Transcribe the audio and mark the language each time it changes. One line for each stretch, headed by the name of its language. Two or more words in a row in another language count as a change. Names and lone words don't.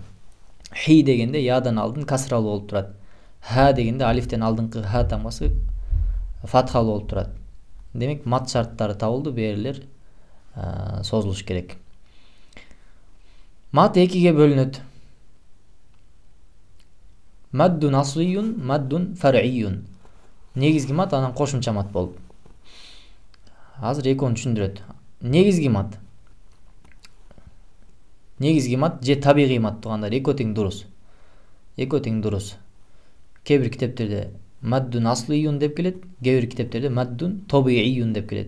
Kyrgyz: Хи дегенде ядан алдын касралуу болуп турат. Ха дегенде алифтен алдыңкы ха тамгасы фатхалуу болуп турат. Демек мат шарттары табылды, берилер созулуш керек. Мат экиге бөлүнөт.
Arabic: مدٌّ أصليٌّ، مدٌّ فرعيٌّ.
Kyrgyz: Негизги мат анан кошумча мат болуп. Азыр экөөнү түшүндүрөт. Негизги мат. Негизги мат же табигый мат туугандар экөө тең дурус. Экөө тең дурус. Кээ бир китептерде
Arabic: مدٌّ أصليٌّ
Kyrgyz: деп келет, кээ бир китептерде
Arabic: مدٌّ طبيعيٌّ
Kyrgyz: деп келет.